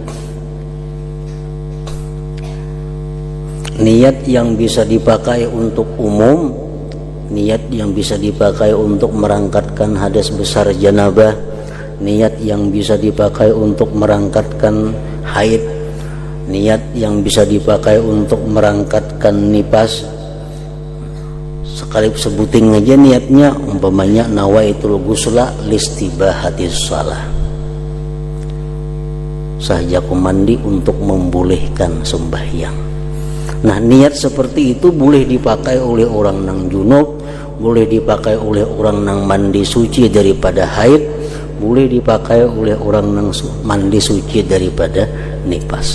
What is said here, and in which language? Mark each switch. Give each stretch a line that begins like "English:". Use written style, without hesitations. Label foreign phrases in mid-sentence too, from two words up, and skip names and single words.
Indonesian: Niat yang bisa dipakai untuk umum, niat yang bisa dipakai untuk merangkatkan hadas besar janabah, niat yang bisa dipakai untuk merangkatkan haid, niat yang bisa dipakai untuk merangkatkan nifas. Sekali sebutin aja niatnya, umpamanya
Arabic: نويت الغسل لاستباحة الصلاة,
Indonesian: sahajaku mandi untuk membolehkan sembahyang.
Banjar: Nah, niat seperti itu boleh dipakai oleh orang nang junub, boleh dipakai oleh orang nang mandi suci daripada haid, boleh dipakai oleh orang nang mandi suci daripada nifas.